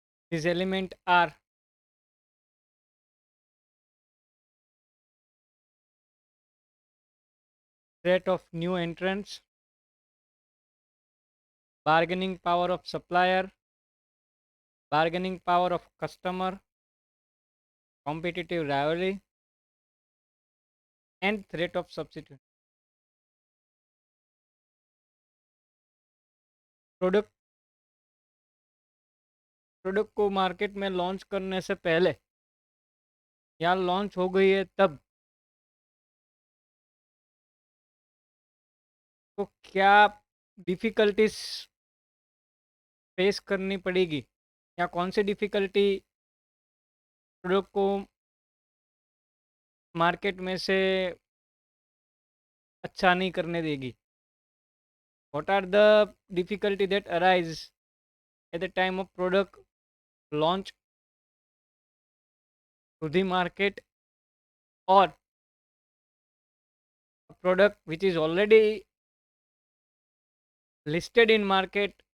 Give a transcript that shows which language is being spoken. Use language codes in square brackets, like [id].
[en] These element are threat of new entrants, bargaining power of supplier, bargaining power of customer, competitive rivalry, and threat of substitute. [hi] Product product को market में launch करने से पहले या launch हो गई है तब तो क्या डिफ़िकल्टीज फेस करनी पड़ेगी या कौन सी डिफ़िकल्टी प्रोडक्ट को मार्केट में से अच्छा नहीं करने देगी. [en] What are the difficulty that arise at the time of product launch to the market, or a product which is already listed in market?